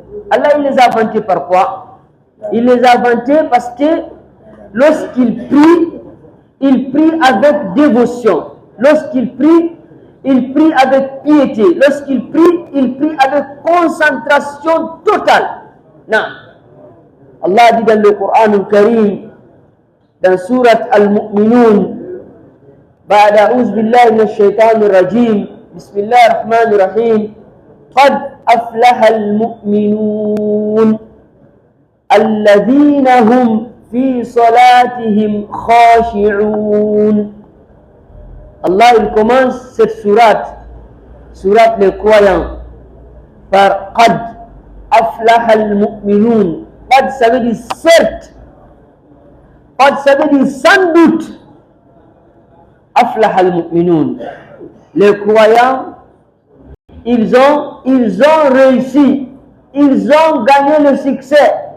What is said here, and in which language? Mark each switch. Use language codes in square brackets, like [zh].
[fr] Allah, il les a vantés par quoi? Il les a vantés parce que lorsqu'il prie avec dévotion. Lorsqu'il prie avec piété. Lorsqu'il prie avec concentration totale. Non. Allah dit dans le Coran Karim, dans Surat Al-Mu'minun, [ar] بعد أعوذ بالله من الشيطان الرجيم بسم الله الرحمن الرحيم قد أفلح المؤمنون الذين هم في صلاتهم خاشعون. [fr] Allah, il commence cette sourate les croyants, par [ar] قد أفلح المؤمنون. [fr] قد ça veut dire certes, قد ça veut dire sans doute. [ar] Aflah al-mu'minun. [fr] Les croyants, ils ont réussi, ils ont gagné le succès.